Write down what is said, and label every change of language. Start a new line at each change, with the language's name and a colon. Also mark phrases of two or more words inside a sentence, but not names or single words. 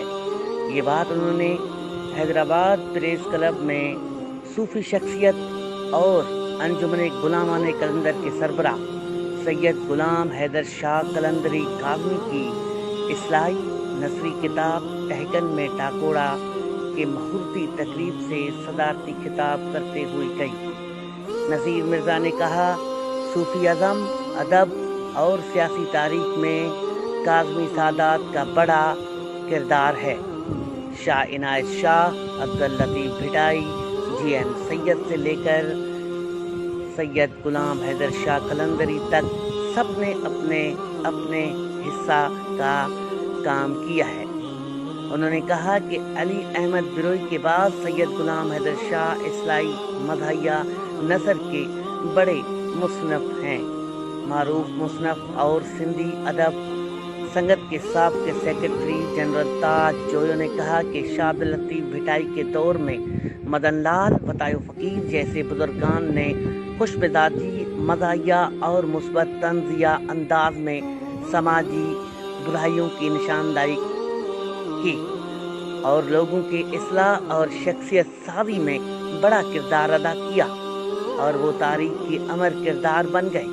Urdu: یہ بات انہوں نے حیدرآباد پریس کلب میں صوفی شخصیت اور انجمن غلامان قلندر کے سربراہ سید غلام حیدر شاہ قلندری کاظمی کی اصلاحی نثری کتاب تحکن میں ٹاکوڑا کے مہورتی تقریب سے صدارتی خطاب کرتے ہوئے کہی. نذیر مرزا نے کہا، صوفی عظم، ادب اور سیاسی تاریخ میں کاظمی سادات کا بڑا کردار ہے. शाह इनायत शाह, अब्दुल लतीफ़ भिटाई, GM سید سے لے کر سید غلام حیدر شاہ قلندری تک سب نے اپنے اپنے حصہ کا کام کیا ہے. انہوں نے کہا کہ علی احمد بروئی کے بعد سید غلام حیدر شاہ اصلاحی مزاحیہ نثر کے بڑے مصنف ہیں. معروف مصنف اور سندھی ادب سنگت کے سابق سیکریٹری جنرل تاج جویو نے کہا کہ شاہ عبداللطیف بھٹائی کے دور میں مدن لال بتایو فقیر جیسے بزرگان نے خوش مزاجی مزاحیہ اور مثبت طنزیہ انداز میں سماجی برائیوں کی نشاندہی کی اور لوگوں کے اصلاح اور شخصیت سازی میں بڑا کردار ادا کیا اور وہ تاریخ کی امر کردار بن گئے.